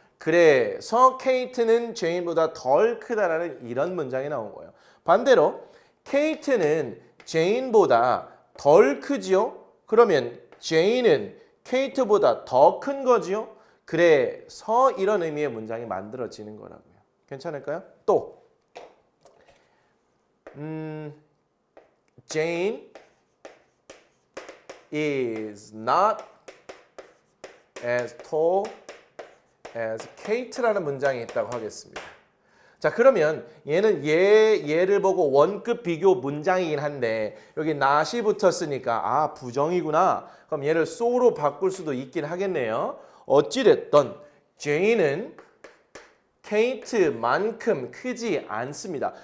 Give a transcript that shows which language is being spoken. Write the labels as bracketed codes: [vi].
[ko] 그래서 Kate는 Jane보다 덜 크다라는 이런 문장이 나온 거예요. 반대로 Kate는 Jane보다 덜 크지요? 그러면 Jane은 Kate보다 더 큰 거지요? 그래서 이런 의미의 문장이 만들어지는 거라고요. 괜찮을까요? 또 [en] Jane is not as tall as Kate [ko] 라는 문장이 있다고 하겠습니다. 자, 그러면 얘는 얘를 보고 원급 비교 문장이긴 한데 여기 not이 붙었으니까 부정이구나. 그럼 얘를 so로 바꿀 수도 있긴 하겠네요. 어찌됐든 Jane은 Kate만큼 크지 않습니다.